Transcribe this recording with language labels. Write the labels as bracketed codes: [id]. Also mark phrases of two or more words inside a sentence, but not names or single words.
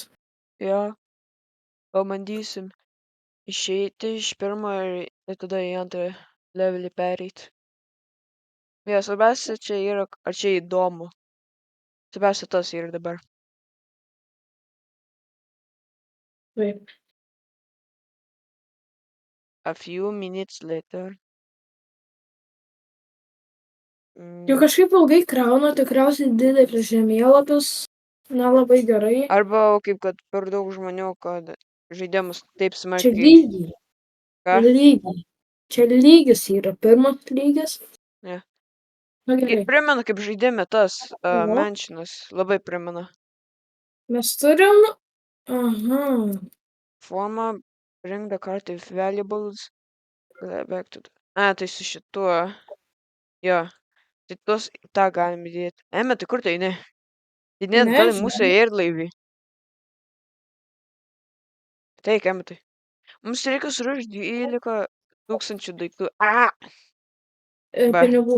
[lt] Jo, pabandysim išeiti iš pirmo ir tada į antrą levelį pereit. Jo, svarbiausia čia yra, ar čia įdomu. Svarbiausia tas yra dabar. Taip. [en] A few minutes later. [lt] Jau kažkaip ilgai krauna, tikriausiai didelis žemėlapis, nelabai gerai. Arba kaip kad per daug žmonių, kad žaidimas taip Čia smarkiai. lygiai. Ką? Lygiai. Čia lygis yra pirmas lygis. Ne. Na gerai. Primena, kaip žaidime tas Oho. menšinas. Labai primena. Mes turim. Aha. Forma, [en] bring the card if valuables. Back to the... [lt] tai su šituo. Jo. Tai tuos tą galim įdėti. Tai kur tai ne? Tai net gal į mūsų erdlaivį. Taip, tai. Mums reikia surašti 12 000 daiktų. Pinigų.